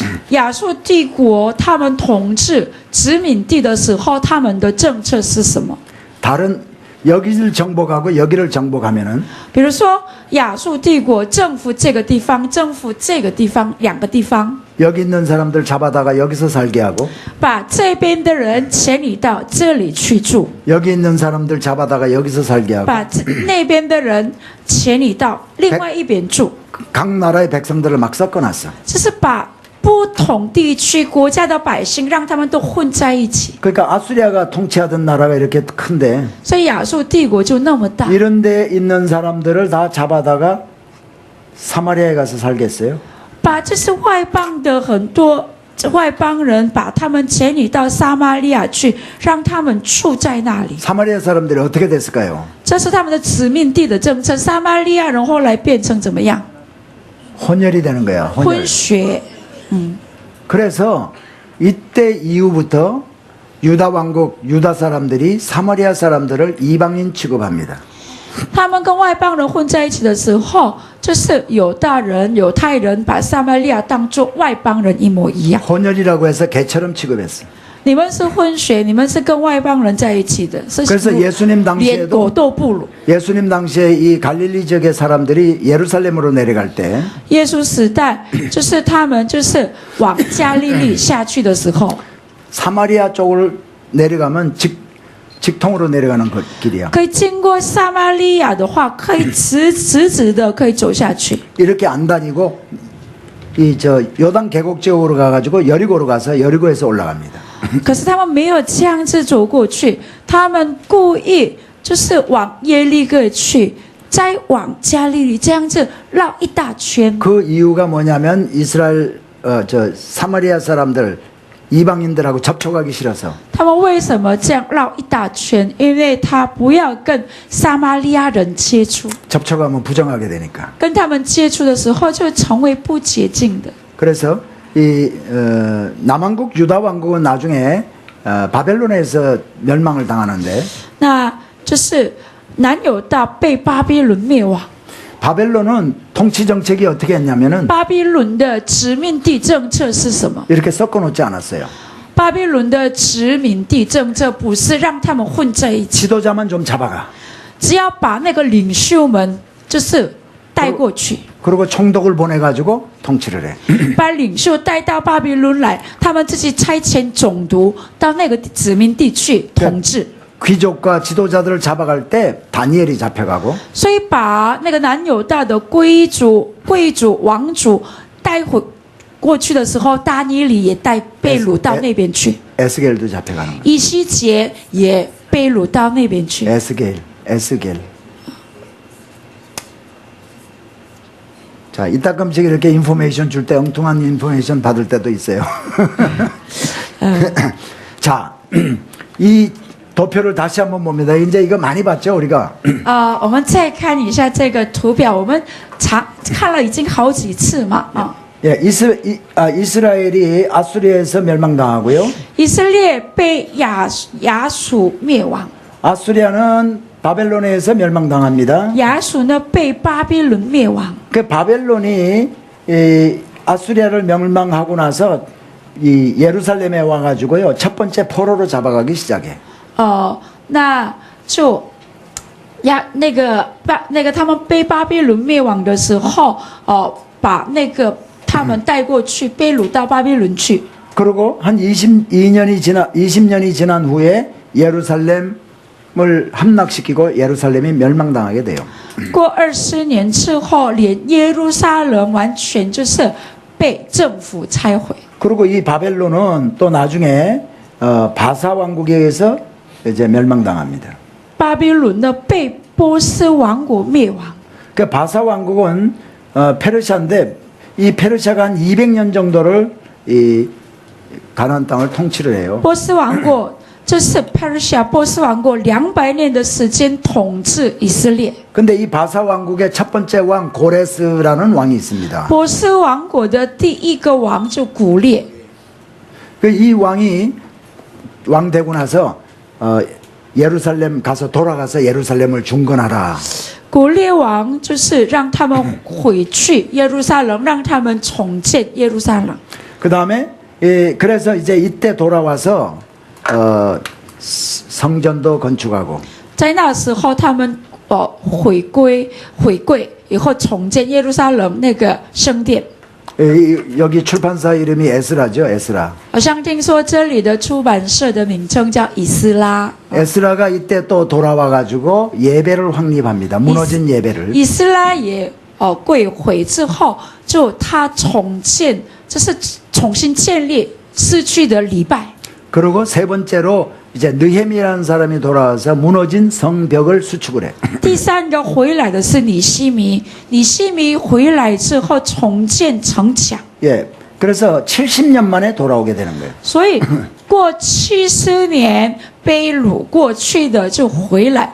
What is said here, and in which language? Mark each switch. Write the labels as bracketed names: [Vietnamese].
[Chinese] 亚述帝国他们统治殖民地的时候，他们的政策是什么？ [Korean] 다른 여기를 정복하고 여기를 정복하면은 [Chinese] 比如说，亚述帝国征服这个地方，征服这个地方，两个地方， [Korean] 여기 있는 사람들 잡아다가 여기서 살게 하고 [Chinese] 把这边的人迁移到这里去住， [Korean] 여기 있는 사람들 잡아다가 여기서 살게 하고 [Chinese] 把那边的人迁移到另外一边住， [Korean] 각 나라의 백성들을 막 섞어놨어. [Chinese] 这是把不同地区国家的百姓让他们都混在一起。 [Korean] 그러니까 아수리아가 통치하던 나라가 이렇게 큰데 [Chinese] 所以亚述帝国就那么大， [Korean] 이런 데 있는 사람들을 다 잡아다가 사마리아에 가서 살겠어요? [Chinese] 把这是外邦的很多外邦人，把他们迁移到撒玛利亚去，让他们住在那里。 [Korean] 사마리아 사람들이 어떻게 됐을까요? [Chinese] 这是他们的殖民地的政策。撒玛利亚人后来变成怎么样？ [Korean] 혼혈이 되는 거야. 혼혈. [Chinese] 混血。 [Korean] 그래서 이때 이후부터 유다 왕국 유다 사람들이 사마리아 사람들을 이방인 취급합니다. [Chinese] 他们跟外邦人混在一起的时候，就是犹太人把撒玛利亚当作外邦人一模一样。 [Korean] 혼혈이라고 해서 개처럼 취급했어. [Chinese] 你们是混血，你们是跟外邦人在一起的，是 [Korean] 그래서 예수님 [Chinese] 连狗 [Korean] 당시에도 [Chinese] 都不如。 [Korean] 예수님 당시에 이 갈릴리 지역의 사람들이 예루살렘으로 내려갈 때 [Chinese] 耶稣时代，就是他们就是往加利利下去的时候， [Korean] 사마리아 쪽을 내려가면 즉 직통으로 내려가는 길이야. [Chinese] 可以经过撒玛利亚的话，可以直的可以走下去。 [Korean] 이렇게 안 다니고 이 저 요단 계곡 지역으로 가가지고 여리고로 가서 여리고에서 올라갑니다. [Chinese] 可是他们没有这样子走过去，他们故意就是往耶利哥去，再往加利利这样子绕一大圈。 [Korean] 그 이유가 뭐냐면 이스라엘 저 사마리아 사람들 이방인들하고 접촉하기 싫어서 [Chinese] 他们为什么这样绕一大圈？因为他不要跟撒玛利亚人接触， [Korean] 접촉하면 부정하게 되니까. [Chinese] 跟他们接触的时候就成为不洁净的。 [Korean] 그래서 이 남한국 유다 왕국은 나중에 바벨론에서 멸망을 당하는데 [Chinese] 那就是南犹大被巴比伦灭亡。 [Korean] 바벨론은 통치 정책이 어떻게 했냐면은 [Chinese] 巴比伦的殖民地政策是什么？ [Korean] 이렇게 섞어놓지 않았어요. [Chinese] 巴比伦的殖民地政策不是让他们混在一起， [Korean] 지도자만 좀 잡아가. [Chinese] 只要把那个领袖们就是带过去， [Korean] 그리고 총독을 보내가지고 통치를 해. [Chinese] 把领袖带到巴比伦来，他们自己差遣总督到那个殖民地去统治。 [Korean] 귀족과 지도자들을 잡아갈 때 다니엘이 잡혀가고 [Chinese] 所以把那个南犹大的贵族、王族带回过去的时候，大尼里也被掳到那边去， [Korean] 에스겔도 잡혀가는 거예요. [Chinese] 以西结也被掳到那边去。 [Korean] 에스겔. 자, 이따금씩 이렇게 인포메이션 줄 때 엉뚱한 인포메이션 받을 때도 있어요. 자, 이 도표를 다시 한번 봅니다. 이제 이거 많이 봤죠, 우리가? [Chinese] 我们再看一下这个图表，我们看了已经好几次嘛啊。 [Korean] 예, 이스라엘이 아수리에서 멸망당하고요. [Chinese] 以色列被亚述灭亡， [Korean] 아수리아는 바벨론에서 멸망당합니다. [Chinese] 亚述呢被巴比伦灭亡。 [Korean] 그 바벨론이 이 아수리아를 멸망하고 나서 이 예루살렘에 와가지고요 첫 번째 포로로 잡아가기 시작해. [Chinese] 那就那个他们被巴比伦灭亡的时候，把那个他们带过去，被掳到巴比伦去。 [Korean] 그리고 한 20년이 지난 후에 예루살렘을 함락시키고 예루살렘이 멸망당하게 돼요. [Chinese] 过20年之后，连耶路撒冷完全就是被政府拆毁。 [Korean] 그리고 이 바벨론은 또 나중에 바사 왕국에 의해서 이제 멸망당합니다. [Chinese] 巴比伦呢被波斯王国灭亡。 [Korean] 그 바사 왕국은 페르시아인데 이 페르시아가 한 200년 정도를 이 가나안 땅을 통치를 해요. [Chinese] 波斯王国这是 Persia 波斯王国200年的时间统治以色列。 [Korean] 근데 이 바사 왕국의 첫 번째 왕 고레스라는 왕이 있습니다. [Chinese] 波斯王国的第一个王就古列。 [Korean] 이 왕이 왕 되고 나서 예루살렘 가서 돌아가서 예루살렘을 중건하라. [Chinese] 古列王就是让他们回去耶路撒冷，让他们重建耶路撒冷。 [Korean] 그 다음에 그래서 이제 이때 돌아와서 성전도 건축하고 [Chinese] 在那时候，他们回归以后重建耶路撒冷那个圣殿。 [Korean] 여기 출판사 이름이 에스라죠, 에스라. [Chinese] 好像听说这里的出版社的名称叫以斯拉。 [Korean] 에스라가 이때 또 돌아와가지고 예배를 확립합니다. 무너진 예배를. [Chinese] 以斯拉也归回之后，就他重建，就是重新建立失去的礼拜。 [Korean] 그리고 세 번째로 이제 느헤미야라는 사람이 돌아와서 무너진 성벽을 수축을 해. [Chinese] 第三个回来的是尼西米，尼西米回来之后重建城墙。 [Korean] 예. 그래서 70년 만에 돌아오게 되는 거예요. [Chinese] 所以过70年被掳过去的就回来。